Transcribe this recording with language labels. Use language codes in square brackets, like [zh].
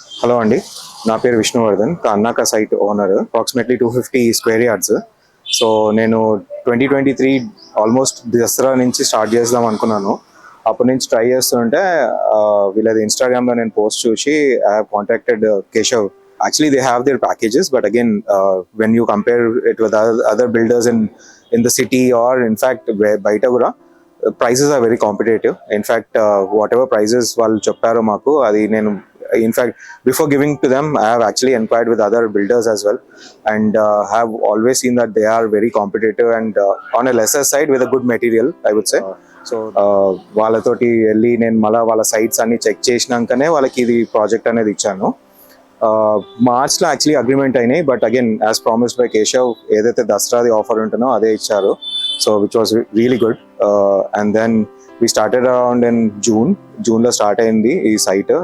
[te] Hello అండి, నా పేరు విష్ణువర్ధన్, అన్నాక site owner. [en] Approximately 250 square yards. [te] So నేను 2023 ఆల్మోస్ట్ దసరా నుంచి స్టార్ట్ చేద్దాం అనుకున్నాను. అప్పటి నుంచి ట్రై చేస్తుంటే వీళ్ళది ఇన్స్టాగ్రామ్లో నేను పోస్ట్ చూసి [en] I have contacted Keshav. Actually, they have their packages, but again, when you compare it with other builders in the city or in fact, [te] బయట కూడా [en] prices are very competitive. In fact, whatever prices [te] వాళ్ళు చెప్పారో మాకు, అది నేను [en] in fact before giving to them, I have actually inquired with other builders as well, and have always seen that they are very competitive and on a lesser side with a good material, I would say. [te] So వాళ్ళతోటి వెళ్ళి నేను మళ్ళీ వాళ్ళ sites అన్ని check చేసినాకనే వాళ్ళకి ఇది project అనేది ఇచ్చాను. మార్చ్లో యాక్చువల్లీ అగ్రిమెంట్ అయినాయి, [en] but again as promised by Keshav [te] ఏదైతే దసరాది ఆఫర్ ఉంటుందో అదే ఇచ్చారు. [en] So which was really good. And then we started around in [te] జూన్లో స్టార్ట్ అయింది ఈ సైట్.